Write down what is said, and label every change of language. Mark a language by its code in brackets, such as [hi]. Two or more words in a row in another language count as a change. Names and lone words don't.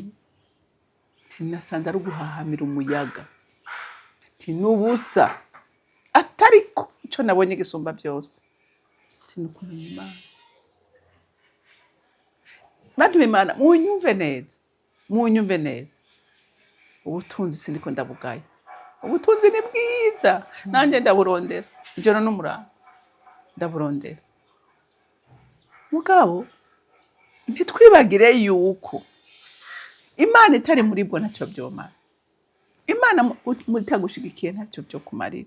[rn] Ati nasanze ari uguhahamira umuyaga. Ati n'ubusa. Atariko ico nabonye gisumba byose. Ati nukumenya Imana. Bantu b'Imana munyumve neza. Ubutunzi siniko ndabugaye. Ubutunzi ni bwiza, nanjye ndaburondera ijoro n'umurava, ndaburondera. Mugabo ntitwibagire yuko Imana itari muri bwo ntacyo byomara. Imana mutagushigikiye ntacyo byo kumarira.